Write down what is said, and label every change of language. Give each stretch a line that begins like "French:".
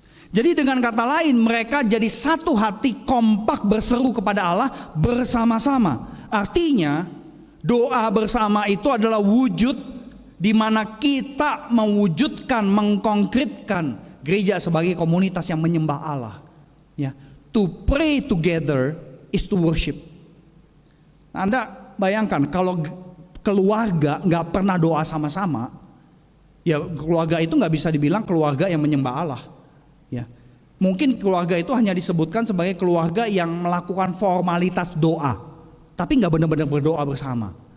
Indonesian: Jadi dengan kata lain, mereka jadi satu hati, kompak berseru kepada Allah bersama-sama. Artinya doa bersama itu adalah wujud di mana kita mewujudkan, mengkonkretkan gereja sebagai komunitas yang menyembah Allah.
English: Ya, to pray together is to worship.
Indonesian: Nah, Anda bayangkan kalau keluarga nggak pernah doa sama-sama, ya keluarga itu nggak bisa dibilang keluarga yang menyembah Allah. Ya, mungkin keluarga itu hanya disebutkan sebagai keluarga yang melakukan formalitas doa, tapi nggak benar-benar berdoa bersama.